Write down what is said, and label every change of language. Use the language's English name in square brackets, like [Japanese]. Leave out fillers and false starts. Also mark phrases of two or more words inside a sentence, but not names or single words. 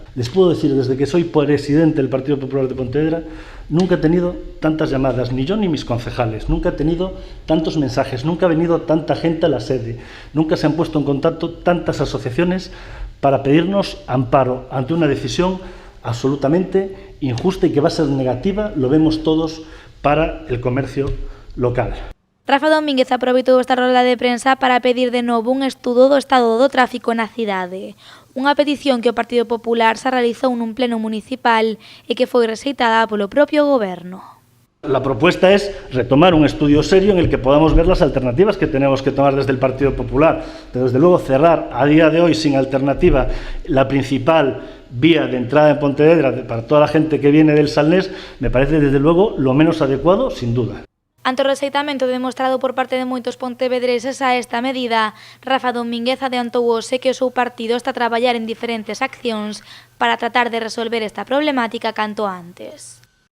[Spanish] Les puedo decir, desde que soy presidente del Partido Popular de Pontevedra, nunca he tenido tantas llamadas, ni yo ni mis concejales, nunca he tenido tantos mensajes, nunca ha venido tanta gente a la sede, nunca se han puesto en contacto tantas asociaciones para pedirnos amparo ante una decisión absolutamente injusta y que va a ser negativa, lo vemos todos, para el comercio local. [Galician] Rafa Domínguez aproveitou esta rolda de prensa para pedir de novo un estudo do estado do tráfico na cidade. Unha petición que o Partido Popular se realizou nun pleno municipal e que foi rexeitada polo propio goberno. [Spanish] La propuesta es retomar un estudio serio en el que podamos ver las alternativas que tenemos que tomar desde el Partido Popular. Pero desde luego cerrar a día de hoy sin alternativa la principal vía de entrada en Pontevedra para toda la gente que viene del Salnés me parece desde luego lo menos adecuado, sin duda. [Galician] Ante o rexeitamento demostrado por parte de moitos pontevedreses a esta medida, Rafa Domínguez adiantou hoxe que o seu partido está a traballar en diferentes accións para tratar de resolver esta problemática canto antes.